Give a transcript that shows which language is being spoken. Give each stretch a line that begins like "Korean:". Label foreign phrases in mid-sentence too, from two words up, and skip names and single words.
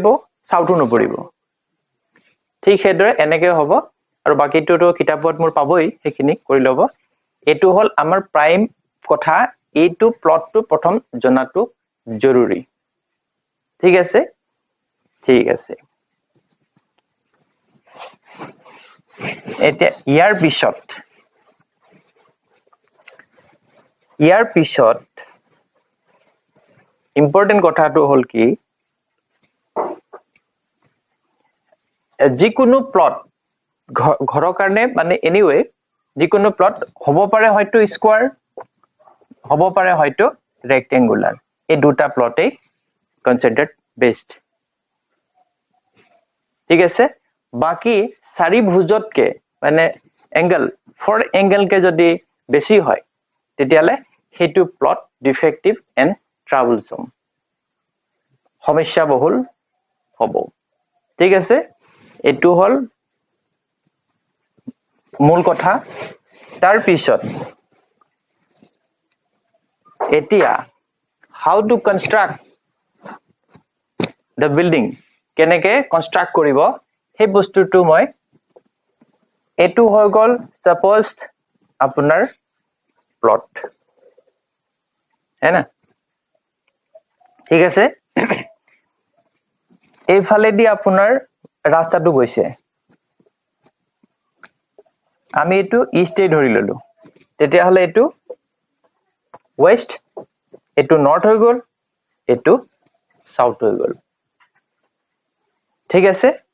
Assamese: সাউথটো নপৰিব ঠিক হেদৰে এনেকে হ'ব আৰু বাকিটোটো কিতাপত মোৰ পাবই হেখিনি কৰি লব এটো হল আমাৰ প্ৰাইম কথা এইটো প্লটটো প্ৰথম জনাটো জৰুৰী ঠিক আছে এতিয়া ইয়াৰ পিছত ইম্পৰ্টেন্ট কথাটো হল কি যিকোনো প্লট ঘৰৰ কাৰণে মানে এনিৱে যিকোনো প্লট হ'ব পাৰে হয়তো স্কোয়াৰ হ'ব পাৰে হয়তো ৰেক্টেঙ্গুলাৰ এই দুটা প্লটেই
English: considered best
Assamese: ঠিক আছে বাকি চাৰি ভুজতকে মানে এঙ্গেল ফৰ এঙ্গেলকে যদি বেছি হয় তেতিয়ালে হেতু
English: plot defective and troublesome
Assamese: সমস্যা বহুল হ'ব ঠিক আছে এটো হল মূল কথা তাৰ পিছত এতিয়া
English: how to construct the building
Assamese: কেনেকে কনস্ট্ৰাক্ট কৰিব সেই বস্তুটো মই এটো হৈ গল সাপোজ আপোনাৰ প্লট
Hindi: है ना
Assamese: ঠিক আছে এই ফালে দি আপোনাৰ ৰাস্তাটো গৈছে আমি এটো ইষ্টে ধৰি ললো তেতিয়া হলে এটো ওয়েস্ট এটো নৰ্থ হৈ গল এটো সাউথ হৈ গল ঠিক আছে